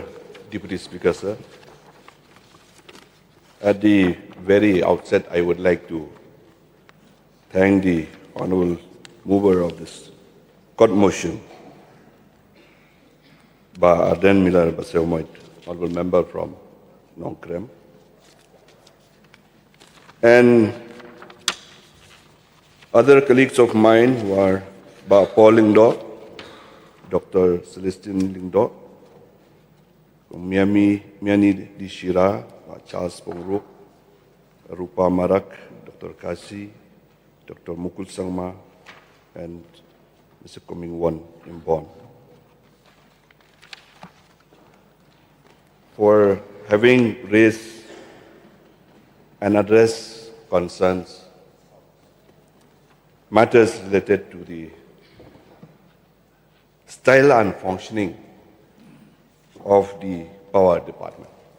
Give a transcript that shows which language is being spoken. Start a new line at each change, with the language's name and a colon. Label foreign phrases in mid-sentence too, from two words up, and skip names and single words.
English: Deputy Speaker, sir, at the very outset, I would like to thank the Honourable Mover of this court motion, Arden Miller Baseomoit, Honourable Member from Nongkrem, and other colleagues of mine who are Paul Lingdo, Dr. Celestine Lingdo, Miani Dishira, Charles Pongro, Rupa Marak, Dr. Kasi, Dr. Mukul Sangma, and Mr. Koming Won in Bonn, for having raised and addressed concerns, matters related to the style and functioning of the power department.